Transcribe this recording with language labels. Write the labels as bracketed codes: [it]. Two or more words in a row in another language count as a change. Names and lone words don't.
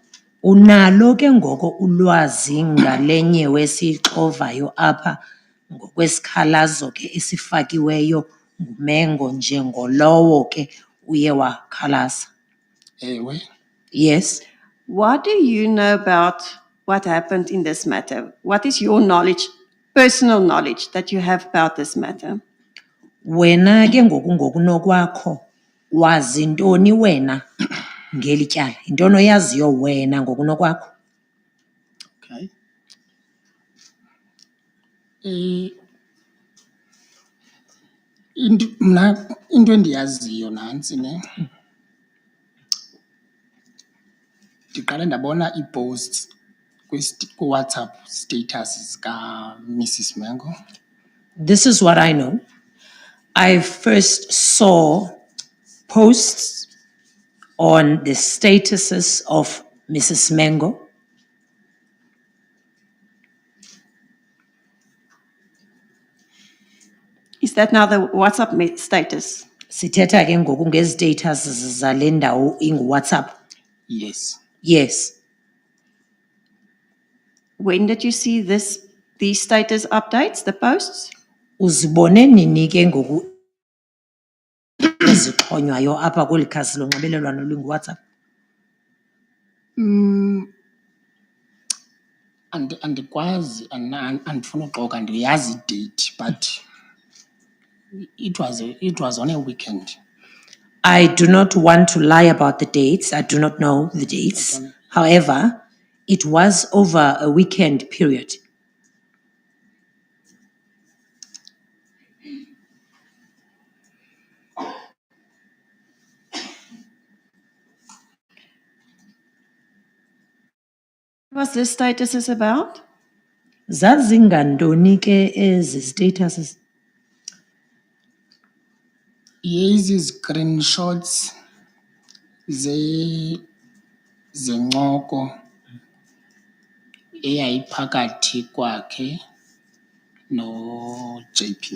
[xh] Unalo ke ngoko ulwazi ngalenye wesixovayo apha ngokwesikhalazo ke esifakiweyo nguMengo njengolowo ke uye wakhalaza. Ewe. [en] Yes. What do you know about what happened in this matter? What is your knowledge, personal knowledge, that you have about this matter? [xh] Wena ke ngokunokwakho wazi ntoni wena ngeli tyala? Yintoni oyaziyo wena ngokunokwakho? Okay. Into endiyaziyo nantsi ne. Ndiqale ndabona ii-posts WhatsApp status ka Mrs. Mengo? [en] This is what I know. I first saw posts on the statuses of Mrs. Mengo. Is that now the WhatsApp status? [xh] Sithetha ke ngoku ngezi-status zale ndawo ingu-WhatsApp. [en] Yes. Yes. When did you see these status updates, the posts? [xh] Uzibone nini ke ngoku ezixhonywayo apha kweli khasi lonxibelelwano lingu-WhatsApp? Andikwazi andifuna uxoka ndiyazi idate [en] but it was on a weekend. I do not want to lie about the dates. I do not know the dates. However, it was over a weekend period. What was this status about? [xh] Zazingantoni ke ezi statuses? Yezi screenshots zencoko eyayiphakathi kwakhe no JP.